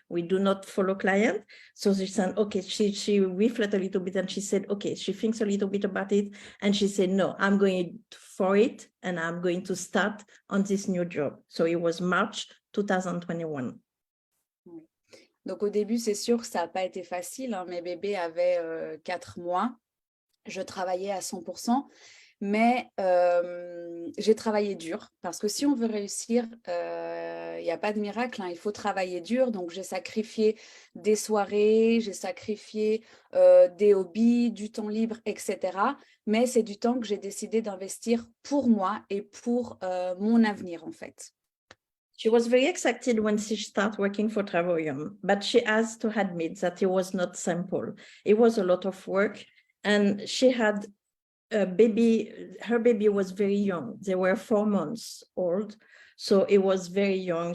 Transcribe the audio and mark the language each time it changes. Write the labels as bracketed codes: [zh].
[en] We do not follow client. So she said, okay, she reflected a little bit and she said, okay, she thinks a little bit about it. And she said, no, I'm going for it and I'm going to start on this new job. So it was March 2021. [fr] Donc au début, c'est sûr que ça n'a pas été facile. Mes bébés avaient 4 mois. Je travaillais à 100%. Mais j'ai travaillé dur parce que si on veut réussir, il n'y a pas de miracle, hein, il faut travailler dur. Donc, j'ai sacrifié des soirées, j'ai sacrifié des hobbies, du temps libre, etc. Mais c'est du temps que j'ai décidé d'investir pour moi et pour mon avenir, en fait. [en] She was very excited when she started working for Travorium, but she has to admit that it was not simple. It was a lot of work, and she had a baby. Her baby was very young. They were 4 months old, so it was very young.